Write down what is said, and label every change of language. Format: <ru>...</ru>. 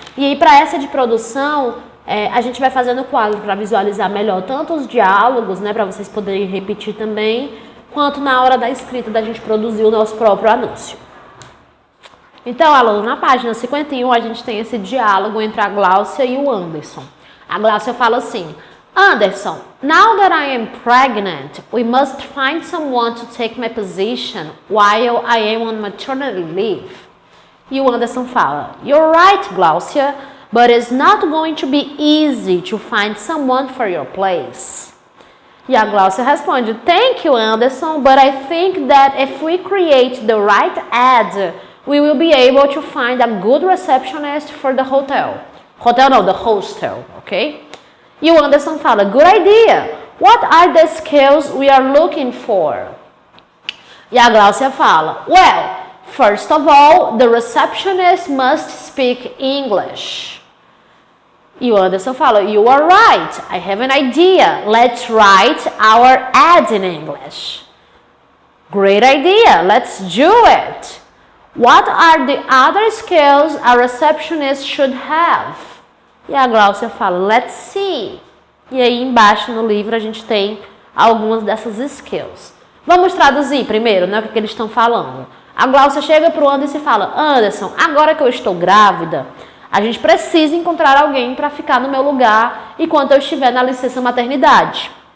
<pt>E aí para essa de produção, a gente vai fazendo quadro para visualizar melhor tanto os diálogos, né, para vocês poderem repetir também, quanto na hora da escrita da gente produzir o nosso próprio anúncio. Então, aluno, na página 51 a gente tem esse diálogo entre a Gláucia e o Anderson. A Gláucia fala assim,</pt> <en>Anderson, now that I am pregnant, we must find someone to take my position while I am on maternity leave.</en> <pt>E o Anderson fala,</pt> <en>you're right, Gláucia, but it's not going to be easy to find someone for your place.</en> <pt>E a Gláucia responde,</pt> <en>thank you, Anderson, but I think that if we create the right ad, we will be able to find a good receptionist for the hotel.</en> <pt>Hotel não,</pt> <en>the hostel, ok?</en> <pt>E o Anderson fala,</pt> <en>good idea. What are the skills we are looking for?</en> <pt>E a Gláucia fala,</pt> <en>well, first of all, the receptionist must speak English.</en> <pt>E o Anderson fala,</pt> <en>you are right. I have an idea. Let's write our ad in English. Great idea. Let's do it. What are the other skills a receptionist should have?</en> <pt>E a Gláucia fala,</pt> <en>let's see.</en> <pt>E aí embaixo no livro a gente tem algumas dessas skills. Vamos traduzir primeiro, né, o que eles estão falando. A Gláucia chega para o Anderson e fala, Anderson, agora que eu estou grávida, a gente precisa encontrar alguém para ficar no meu lugar enquanto eu estiver na licença maternidade.</pt>